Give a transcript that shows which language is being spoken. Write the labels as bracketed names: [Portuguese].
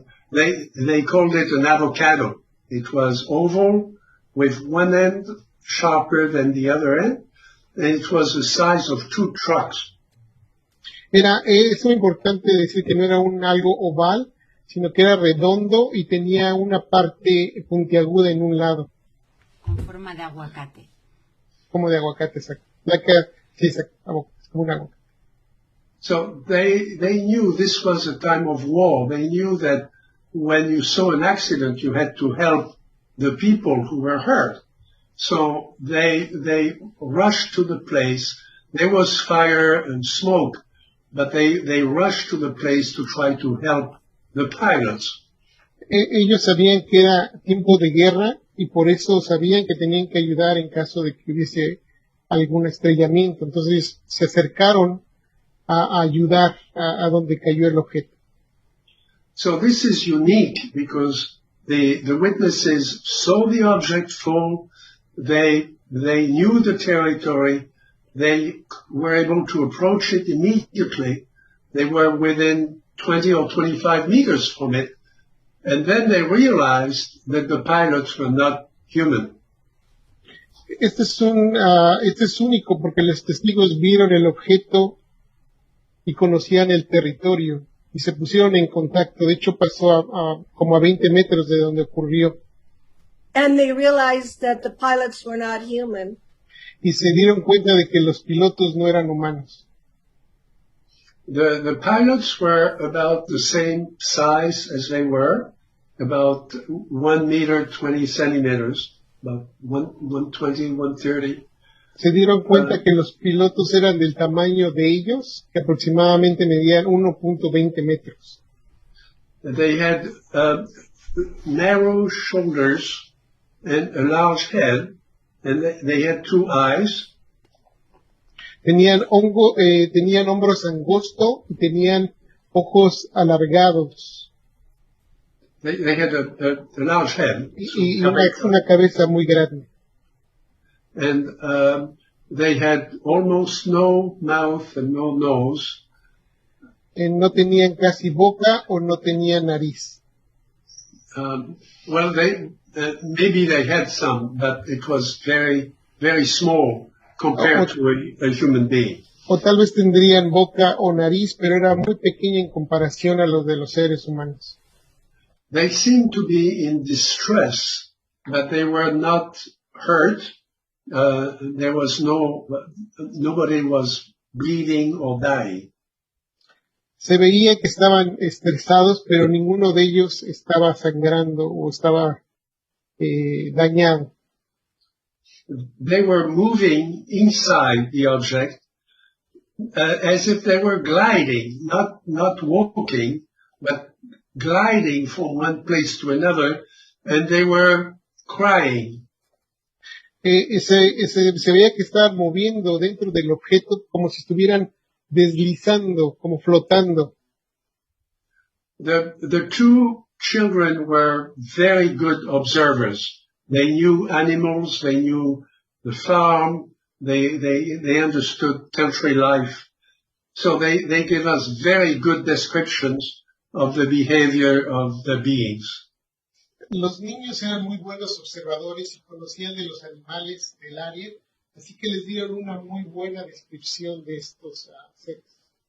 [English] They called it an avocado. It was oval with one end sharper than the other end, and it was the size of 2 trucks. [Spanish] Es muy importante decir que no era algo oval, sino que era redondo y tenía una parte puntiaguda en un lado. Con forma de aguacate. Como de aguacate, exacto. Sí, exacto, es como un aguacate. [English] So they knew this was a time of war. They knew that when you saw an accident, you had to help the people who were hurt. So they rushed to the place. There was fire and smoke, but they rushed to the place to try to help the pilots. [Spanish] Ellos sabían que era tiempo de guerra y por eso sabían que tenían que ayudar en caso de que hubiese algún estrellamiento. Entonces se acercaron a ayudar a donde cayó el objeto. [English] So this is unique because the witnesses saw the object fall. They knew the territory. They were able to approach it immediately. They were within 20 or 25 meters from it. And then they realized that the pilots were not human. [Spanish] Este es único porque los testigos vieron el objeto y conocían el territorio y se pusieron en contacto. De hecho, pasó como a 20 metros de donde ocurrió. [English] and they realized that the pilots were not human. [Spanish] Y se dieron cuenta de que los pilotos no eran humanos. [English] The pilots were about the same size as they were, about 1 meter 20 centimeters, about 120, 130. [Spanish] Se dieron cuenta que los pilotos eran del tamaño de ellos, que aproximadamente medían 1.20 metros. [English] They had narrow shoulders and a large head, and they had 2 eyes. [Spanish] Tenían hombros angostos y tenían ojos alargados [English] They had a large head. [Spanish] y una cabeza muy grande. [English] And they had almost no mouth and no nose. [Spanish] No tenían casi boca o no tenían nariz. [English] Well, maybe they had some, but it was very, very small compared to a human being. [Spanish] O tal vez tendrían boca o nariz, pero era muy pequeña en comparación a los de los seres humanos. [English] They seemed to be in distress, but they were not hurt. There was nobody was bleeding or dying. [Spanish] Se veía que estaban estresados, pero ninguno de ellos estaba sangrando o estaba dañado. [English] They were moving inside the object as if they were gliding, not walking, but gliding from one place to another, and they were crying. [Spanish] Se veía que estaban moviendo dentro del objeto como si estuvieran deslizando, como flotando. [English] The 2 children were very good observers. They knew animals, they knew the farm, they understood country life. So they gave us very good descriptions of the behavior of the beings. [Spanish] Los niños eran muy buenos observadores y conocían de los animales del área, así que les dieron una muy buena descripción de estos seres.